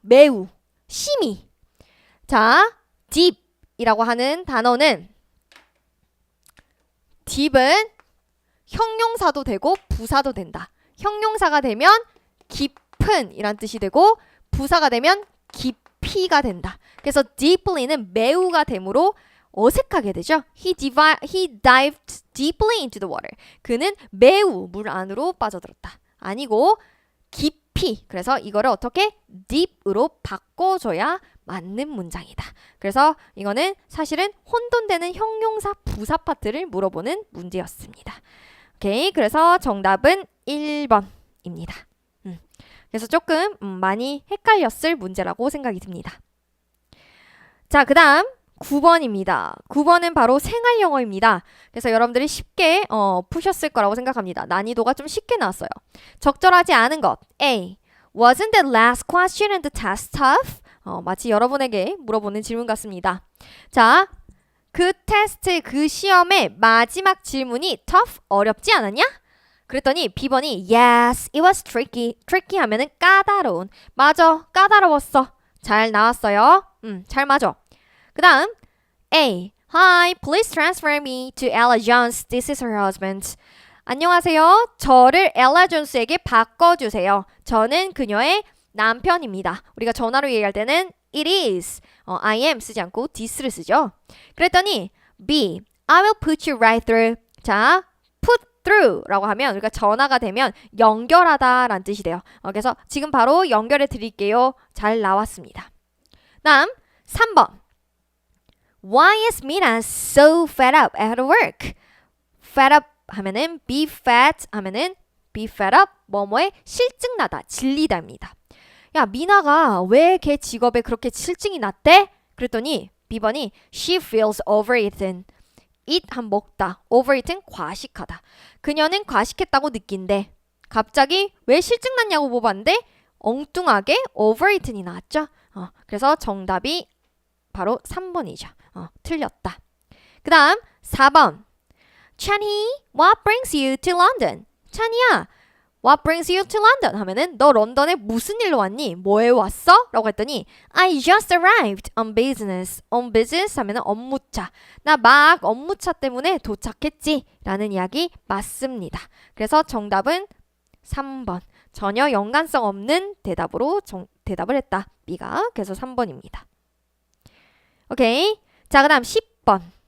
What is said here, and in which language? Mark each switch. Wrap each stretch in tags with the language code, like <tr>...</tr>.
<ko>매우, 심히. 자, deep이라고 하는 단어는 deep은 형용사도 되고 부사도 된다. 형용사가 되면 깊은 이란 뜻이 되고 부사가 되면 깊이가 된다. 그래서 deeply는 매우가 되므로 어색하게 되죠.</ko> <en>He dived deeply into the water.</en> <ko>그는 매우 물 안으로 빠져들었다. 아니고 깊이. 그래서 이거를 어떻게 deep으로 바꿔줘야 맞는 문장이다. 그래서 이거는 사실은 혼돈되는 형용사 부사 파트를 물어보는 문제였습니다. 오케이. 그래서 정답은 1번입니다. 그래서 조금 많이 헷갈렸을 문제라고 생각이 듭니다. 자, 그 다음 9번입니다. 9번은 바로 생활 영어입니다. 그래서 여러분들이 쉽게 푸셨을 거라고 생각합니다. 난이도가 좀 쉽게 나왔어요. 적절하지 않은 것. A.</ko> <en>Wasn't the last question in the test tough?</en> <ko>마치 여러분에게 물어보는 질문 같습니다. 자, 그 테스트, 그 시험의 마지막 질문이 tough, 어렵지 않았냐? 그랬더니 B번이</ko> <en>Yes, it was tricky.</en> <ko>tricky 하면은 까다로운. 맞아, 까다로웠어. 잘 나왔어요. 잘 맞아. 그 다음 A.</ko> <en>Hi, please transfer me to Ella Jones. This is her husband.</en> <ko>안녕하세요. 저를 엘라 존스에게 바꿔주세요. 저는 그녀의 남편입니다. 우리가 전화로 얘기할 때는 it is, I am 쓰지 않고 this를 쓰죠. 그랬더니 B.</ko> <en>I will put you right through.</en> <ko>자, put through라고 하면 우리가 전화가 되면 연결하다 라는 뜻이 돼요. 그래서 지금 바로 연결해 드릴게요. 잘 나왔습니다. 다음 3번.</ko> <en>Why is Mina so fed up at work? fed up 하면은 be fat 하면은 be fed up</en> <ko>뭐뭐에 실증나다, 질리다입니다. 야, 미나가 왜 걔 직업에 그렇게 실증이 났대? 그랬더니 B번이</ko> <en>she feels overeaten.</en> <ko>eat 한 먹다, overeaten 과식하다. 그녀는 과식했다고 느낀대. 갑자기 왜 실증났냐고 물어봤는데 엉뚱하게 overeaten이 나왔죠. 그래서 정답이 바로 3번이죠. 틀렸다. 그 다음 4번.</ko> <en>찬희, what brings you to London? 찬희야, what brings you to London?</en> <ko>하면은 너 런던에 무슨 일로 왔니? 뭐해 왔어? 라고 했더니</ko> <en>I just arrived on business.</en> <ko>on business 하면은 업무차. 나 막 업무차 때문에 도착했지. 라는 이야기 맞습니다. 그래서 정답은 3번. 전혀 연관성 없는 대답으로 대답을 했다. B가. 그래서 3번입니다. 오케이. 자, 그 다음 10번.</ko>